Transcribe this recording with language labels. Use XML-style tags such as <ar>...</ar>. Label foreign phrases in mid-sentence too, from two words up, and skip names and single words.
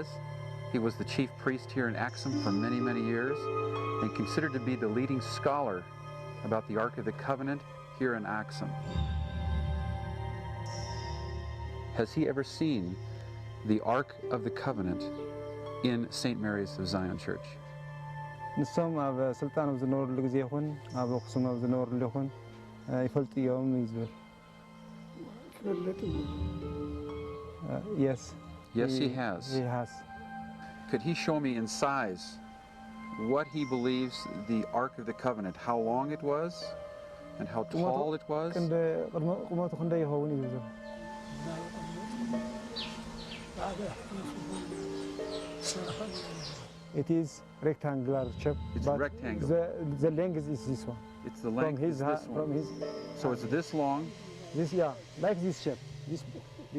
<en>He was the chief priest here in Axum for many, many years, and considered to be the leading scholar about the Ark of the Covenant here in Axum. Has he ever seen the Ark of the Covenant in St. Mary's of Zion Church?</en> <ti>ንሶም ኣብ ስልጣን ኣብ ዝነበሩሉ ግዜ ይኹን ኣብ ኣክሱም ኣብ ዝነበሩሉ ይኹን ይፈልጥዮም እዩ ዝብል Yes.</ti> <en>Yes, he has. He has. Could he show me in size what he believes the Ark of the Covenant, how long it was and how tall it was?</en> <ti>ቁመቱ ክንደይ ይኸውን እዩ ዝብል</ti> <en>It is rectangular shape. It's but rectangular. The length is this one. It's the length is this one. From his. So it's this long? This, yeah, like this shape. This</en>